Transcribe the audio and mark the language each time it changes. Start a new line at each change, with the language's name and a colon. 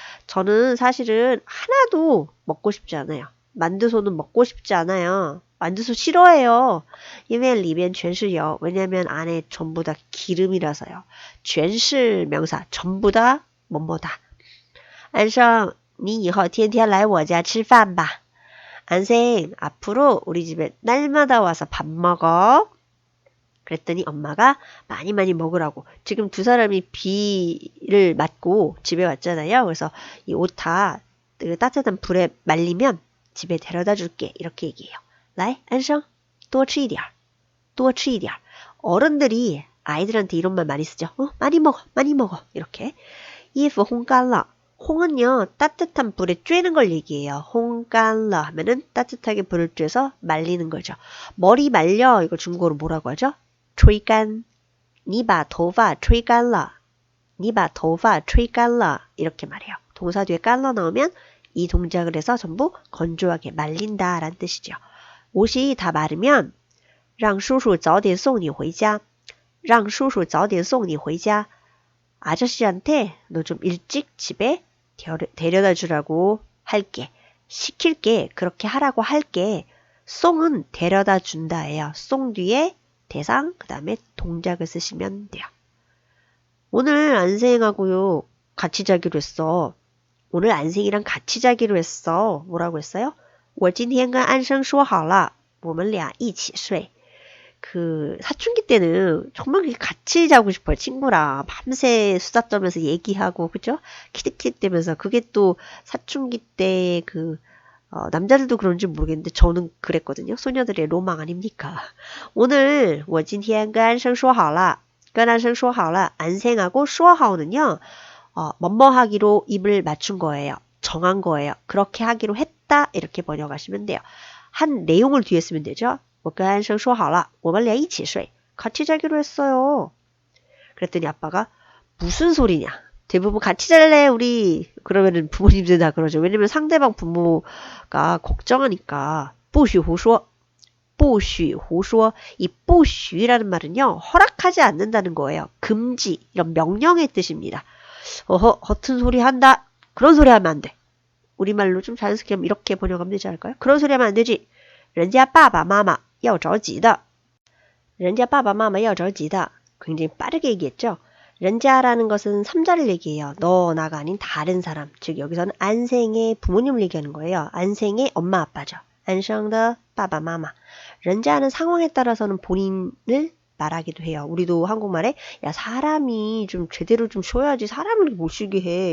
Korean: 저는 사실은 하나도 먹고 싶지 않아요. 만두소는 먹고 싶지 않아요. 만두소 싫어해요.
Chinese: 因为里面全是油.
Korean: 왜냐면 안에 전부 다 기름이라서요. 全是 명사. 전부 다 뭐뭐다. 안성,
Chinese: 你以后天天来我家吃饭吧.
Korean: 안생, 앞으로 우리 집에 날마다 와서 밥 먹어. 그랬더니 엄마가 많이 먹으라고. 지금 두 사람이 비를 맞고 집에 왔잖아요. 그래서 이 옷 다 따뜻한 불에 말리면 집에 데려다 줄게. 이렇게 얘기해요.
Chinese: 来, 안성, 多吃一点. 多吃一点.
Korean: 어른들이 아이들한테 이런 말 많이 쓰죠. 많이 먹어. 이렇게.
Chinese: 衣服烘干了.
Korean: 홍은요, 따뜻한 불에 쬐는 걸 얘기해요. 홍간러 하면은 따뜻하게 불을 쬐서 말리는 거죠. 머리 말려. 이거 중국어로 뭐라고 하죠?
Chinese: 吹干. 你把头发吹干了. 你把头发吹干了.
Korean: 이렇게 말해요. 동사 뒤에 깐러 나오면 이 동작을 해서 전부 건조하게 말린다 라는 뜻이죠. 옷이 다 마르면
Chinese: 让叔叔早点送你回家让叔叔早点送你回家
Korean: 아저씨한테 너 좀 일찍 집에 데려다 주라고 할게. 시킬게. 그렇게 하라고 할게. 송은 데려다 준다예요. 송 뒤에 대상, 그 다음에 동작을 쓰시면 돼요. 오늘 안생하고요 같이 자기로 했어. 오늘 안생이랑 같이 자기로 했어. 뭐라고 했어요?
Chinese: 我今天跟安生说好了我们俩一起睡
Korean: 그 사춘기 때는 정말 같이 자고 싶어요. 친구랑 밤새 수다 떨면서 얘기하고 그죠? 키득키득대면서 그게 또 사춘기 때 남자들도 그런지 모르겠는데 저는 그랬거든요. 소녀들의 로망 아닙니까? 오늘
Chinese: 我今天跟安生说好了跟安生说好了
Korean: 안생하고 说好는요 뭐뭐 하기로 입을 맞춘 거예요. 정한 거예요. 그렇게 하기로 했다 이렇게 번역하시면 돼요. 한 내용을 뒤에 쓰면 되죠.
Chinese: 我跟安生说好了我们俩一起睡
Korean: 같이 자기로 했어요. 그랬더니 아빠가 무슨 소리냐. 대부분 같이 잘래 우리. 그러면은 부모님들 다 그러죠. 왜냐면 상대방 부모가 걱정하니까
Chinese: 不许胡说不许胡说
Korean: 이 不许라는 말은요. 허락하지 않는다는 거예요. 금지 이런 명령의 뜻입니다. 허튼 소리 한다. 그런 소리 하면 안 돼. 우리말로 좀 자연스럽게 하면 이렇게 번역하면 되지 않을까요? 그런 소리 하면 안 되지.
Chinese: 人家爸爸妈妈要着急的人家爸爸妈妈要着急的
Korean: 굉장히 빠르게 얘기했죠. 人家라는 것은 3자를 얘기해요. 너, 나가 아닌 다른 사람. 즉 여기서는 안생의 부모님을 얘기하는 거예요. 안생의 엄마 아빠죠. 안생의爸爸妈妈. 人家는 상황에 따라서는 본인을 말하기도 해요. 우리도 한국말에 야 사람이 좀 제대로 좀 쉬어야지 사람을 못 쉬게 해.